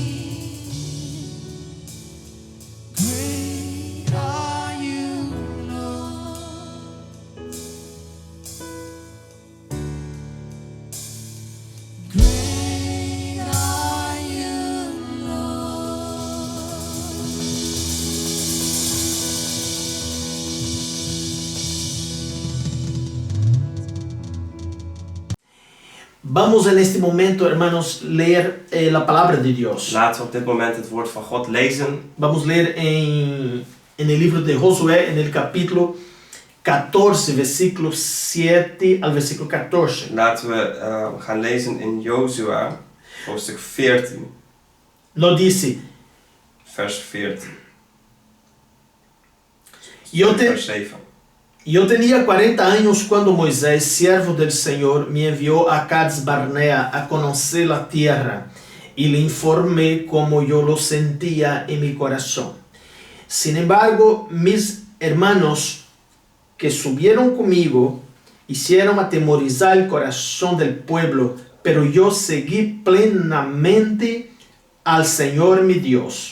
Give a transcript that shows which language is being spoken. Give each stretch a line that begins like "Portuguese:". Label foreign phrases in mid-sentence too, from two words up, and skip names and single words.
English: Great are you, Lord. Great are you, Lord.
Spanish: Vamos en este momento, hermanos, leer la palabra de Dios.
Dutch: Laten we op dit moment het woord van God lezen.
Spanish: Vamos a leer en el libro de Josué, en el capítulo 14, versículo 7 al versículo 14.
Dutch: Laten we gaan lezen in Jozua, hoofdstuk 14,
Spanish: Nos dice,
Dutch: vers 14.
Spanish: yo,
Dutch: Vers 7.
Spanish: yo tenía 40 años cuando Moisés, siervo del Señor, me envió a Cades Barnea a conocer la tierra y le informé cómo yo lo sentía en mi corazón. Sin embargo, mis hermanos que subieron conmigo hicieron atemorizar el corazón del pueblo, pero yo seguí plenamente al Señor mi Dios.